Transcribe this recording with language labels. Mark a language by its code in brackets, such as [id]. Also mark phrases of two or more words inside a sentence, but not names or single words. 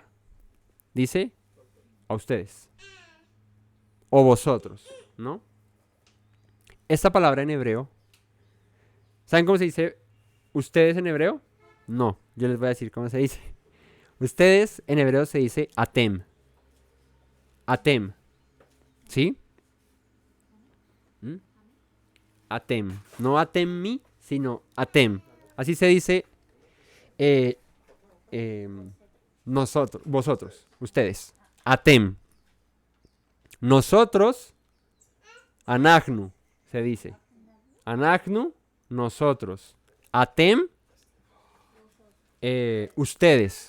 [es] Dice, a ustedes. O vosotros, ¿no? Esta palabra en hebreo, ¿saben cómo se dice ustedes en hebreo? No, yo les voy a decir cómo se dice. Ustedes en hebreo se dice atem. Atem. ¿Sí? Atem. No atem mi, sino atem. Así se dice nosotros, vosotros, ustedes. Atem. Nosotros, anagnu, se dice. Anagnu, nosotros. Atem, ustedes.